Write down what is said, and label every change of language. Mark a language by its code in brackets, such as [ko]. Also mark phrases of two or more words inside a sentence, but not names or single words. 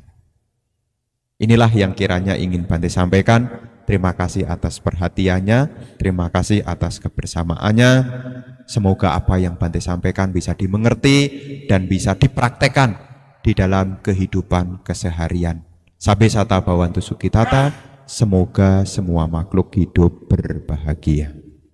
[id] Inilah yang kiranya ingin Bante sampaikan. Terima kasih atas perhatiannya, terima kasih atas kebersamaannya. Semoga apa yang Bante sampaikan bisa dimengerti dan bisa dipraktekkan di dalam kehidupan keseharian. [pi] Sabbe sata bhavantu sukhitata, [id] semoga semua makhluk hidup berbahagia.